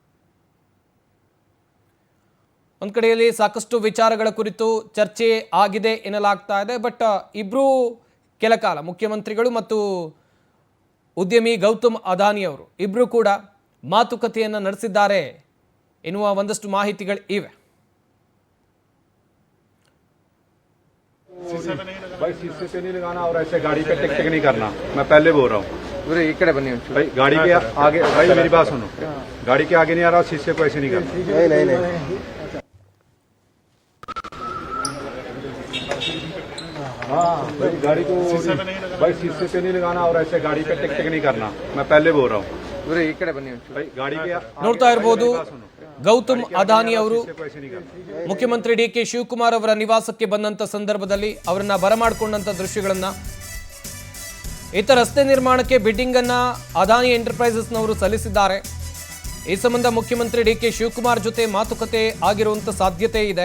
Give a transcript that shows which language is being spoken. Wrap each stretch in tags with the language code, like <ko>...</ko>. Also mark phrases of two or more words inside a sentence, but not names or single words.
<kn>ಒಂದು ಕಡೆಯಲ್ಲಿ ಸಾಕಷ್ಟು ವಿಚಾರಗಳ ಕುರಿತು ಚರ್ಚೆ ಆಗಿದೆ ಎನ್ನಲಾಗ್ತಾ ಇದೆ. ಬಟ್ ಇಬ್ಬರು ಕೆಲ ಕಾಲ ಮುಖ್ಯಮಂತ್ರಿಗಳು ಮತ್ತು ಉದ್ಯಮಿ ಗೌತಮ್ ಅದಾನಿ ಅವರು ಇಬ್ಬರು ಕೂಡ ಮಾತುಕತೆಯನ್ನು ನಡೆಸಿದ್ದಾರೆ ಎನ್ನುವ ಒಂದಷ್ಟು ಮಾಹಿತಿಗಳು ಇವೆ.</kn> <hi>भाई शीशे पे नहीं लगाना और ऐसे गाड़ी पे टिक टिक नहीं करना, मैं पहले बोल रहा हूँ भाई। गाड़ी के आगे, भाई मेरी बात सुनो, गाड़ी के आगे नहीं आ रहा, शीशे को ऐसे नहीं करना। नहीं हाँ भाई, गाड़ी को भाई शीशे पे नहीं लगाना और ऐसे गाड़ी पे टिक टिक नहीं करना, मैं पहले बोल रहा हूँ भाई। गाड़ी के</hi> <kn>ನೋಡ್ತಾ ಇರಬಹುದು ಗೌತಮ್ ಅದಾನಿ ಅವರು ಮುಖ್ಯಮಂತ್ರಿ ಡಿಕೆ ಶಿವಕುಮಾರ್ ಅವರ ನಿವಾಸಕ್ಕೆ ಬಂದಂತ ಸಂದರ್ಭದಲ್ಲಿ ಅವರನ್ನ ಬರಮಾಡಿಕೊಂಡಂತ ದೃಶ್ಯಗಳನ್ನ. ಈತ ರಸ್ತೆ ನಿರ್ಮಾಣಕ್ಕೆ ಬಿಡ್ಡಿಂಗ್ ಅನ್ನ ಅದಾನಿ ಎಂಟರ್ಪ್ರೈಸಸ್ನವರು ಸಲ್ಲಿಸಿದ್ದಾರೆ. ಈ ಸಂಬಂಧ ಮುಖ್ಯಮಂತ್ರಿ ಡಿಕೆ ಶಿವಕುಮಾರ್ ಜೊತೆ ಮಾತುಕತೆ ಆಗಿರುವಂತ ಸಾಧ್ಯತೆ ಇದೆ.</kn>